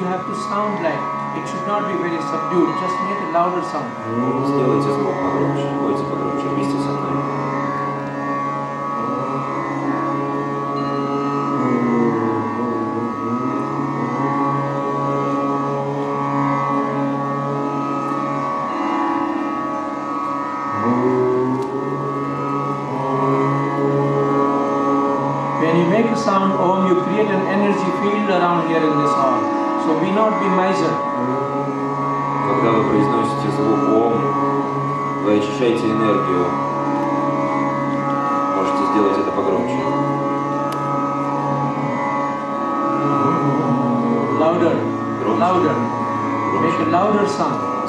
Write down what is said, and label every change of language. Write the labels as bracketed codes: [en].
[en] You have to sound like it should not be very subdued. Just make a louder sound. [ru] Сделайте звук погромче, пойте погромче вместе со мной. [en] When you make a sound Om, you create an energy field around here in this hall. So be not be miser. [ru] Когда вы произносите звук Ом, вы очищаете энергию. Можете сделать это погромче. [en] Louder. Louder. Make a louder sound.